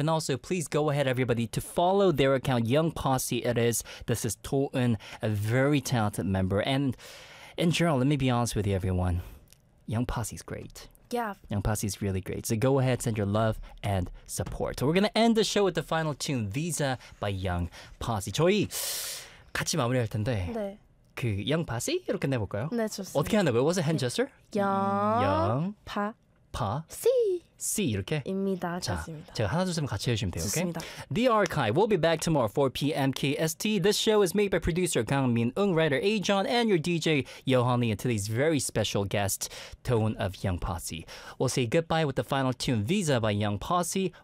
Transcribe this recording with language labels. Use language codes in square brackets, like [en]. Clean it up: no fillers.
[en] And also please go ahead everybody to follow their account Young Posse. It is. This is Toon, a very talented member. And in general, let me be honest with you everyone. Young Posse is great. Yeah. Young Posse is really great. So go ahead, send your love and support. So we're going to end the show with the final tune, Visa by Young Posse. [ko] 저희 같이 마무리할 텐데 네. 그 Young Posse 이렇게 내볼까요? 네, 좋습니다. 어떻게 하나요? [en] What was the hand gesture? [ko] 영 파 씨 이렇게? 입니다. 자, 좋습니다. 제가 하나 둘 셋 같이 해주시면 돼요. 좋습니다. [en] Okay? The Archive. We'll be back tomorrow 4 PM KST. This show is made by producer Kang Min-ung, writer A-John, and your DJ Yohan Lee, and today's very special guest, Tone of Young Posse. We'll say goodbye with the final tune, Visa by Young Posse.